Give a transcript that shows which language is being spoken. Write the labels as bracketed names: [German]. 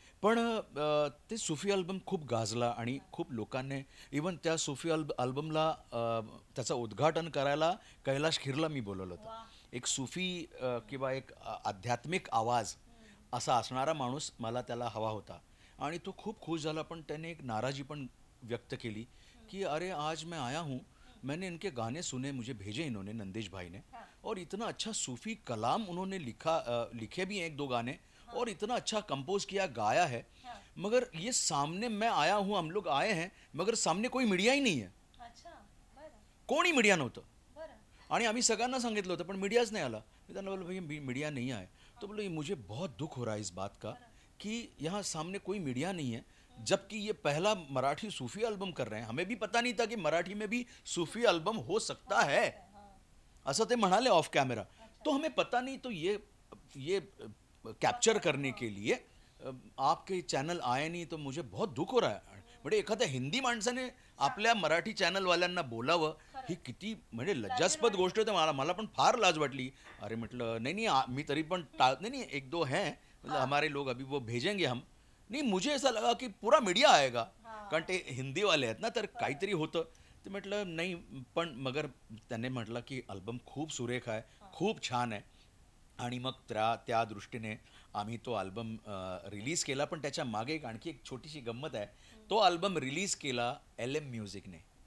[Marathi] पण ते सुफी अल्बम खूप गाजला आणि खूप लोकांनी इवन त्या सुफी अल्बमला त्याचं उद्घाटन करायला कैलाश खिरला मी बोलवलं होतं. एक सुफी किंवा एक आध्यात्मिक आवाज असा असणारा माणूस मला त्याला हवा होता आणि तो खूप खुश झाला. पण त्याने एक नाराजी पण व्यक्त केली कि [Hindi] अरे आज मैं आया हूँ, मैंने इनके गाने सुने, मुझे भेजे इन्होंने, नंदेश भाई ने, और इतना अच्छा सूफ़ी कलाम उन्होंने लिखे भी हैं एक दो गाने, और इतना अच्छा कंपोज किया, गाया है, मगर ये सामने मैं आया हूँ, हम लोग आए हैं, मगर सामने कोई मीडिया ही नहीं है. [Marathi] कोणी मीडिया नव्हतं. आणि आम्ही सगळ्यांना सांगितलं होतं पण मीडियाच नहीं आला. [Hindi] मैं त्यांना बोला भैया मीडिया नहीं आए. तो बोले मुझे बहुत दुख हो रहा है इस बात का कि यहाँ सामने कोई मीडिया नहीं है, जबकि ये पहला मराठी सूफी एल्बम कर रहे हैं. हमें भी पता नहीं था कि मराठी में भी सूफी एल्बम हो सकता है, [Marathi] असं ते म्हणाले ऑफ कॅमेरा. [Hindi] तो हमें पता नहीं, तो ये कैप्चर करने के लिए आपके चॅनल आए नहीं, तो मुझे बहुत दुख हो रहा है. [Marathi] म्हणजे एखाद्या हिंदी माणसाने आपल्या मराठी चॅनलवाल्यांना बोलावं, ही किती म्हणजे लज्जास्पद गोष्ट होती. मला पण फार लाज वाटली. अरे म्हटलं नाही [Hindi] नहीं, [Marathi] मी तरी पण [Hindi] नहीं नहीं, एक दो हैं मतलब हमारे लोग अभी वो भेजेंगे हम. नहीं, मुझे ऐसा लगा की पुरा मीडिया आएगा, [Marathi] कारण ते हिंदीवाले आहेत ना, तर काहीतरी होतं. ते म्हटलं नाही, पण मगर त्याने म्हटलं की अल्बम खूप सुरेख आहे, खूप छान आहे. आणि मग त्या दृष्टीने आम्ही तो अल्बम रिलीज केला. पण त्याच्या मागे एक आणखी एक छोटीशी गंमत आहे. तो अल्बम रिलीज केला LM म्युझिकने.